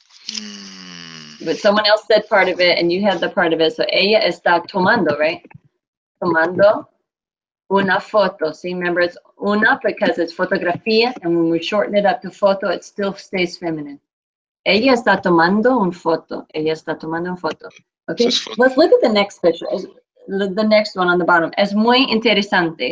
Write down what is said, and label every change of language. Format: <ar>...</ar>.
<en>Hmm. But someone else said part of it and you had the part of it. So</en> <es>ella está tomando,</es> <en>right?</en> <es>Tomando una foto.</es> <en>See, remember it's una because it's fotografía, and when we shorten it up to foto, it still stays feminine.</en> <es>Ella está tomando un foto. Ella está tomando un foto.</es> <en>Okay, So it's photo. let's look at the next picture. The next one on the bottom.</en> <es>Es muy interesante.</es>